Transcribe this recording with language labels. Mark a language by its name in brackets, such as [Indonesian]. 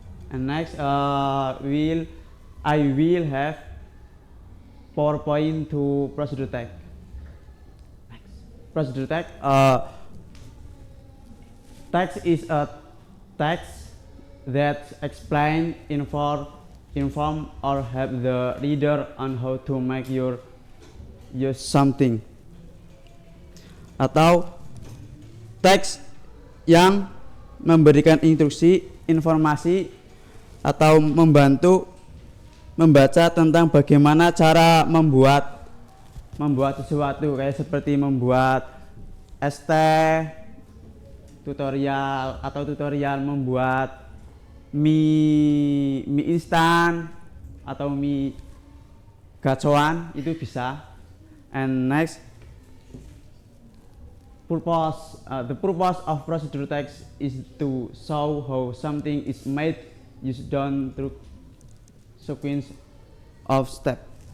[English] And next, I will have PowerPoint to procedure text. Procedure text. Text is a text that explain, inform, or help the reader on how to make use something. [Indonesian] Atau teks yang memberikan instruksi, informasi, atau membantu membaca tentang bagaimana cara membuat sesuatu, kayak seperti membuat es teh, tutorial membuat mie instan atau mie gacoan, itu bisa. [English] And next, the purpose of procedure text is to show how something is made, used, done through sequence of steps.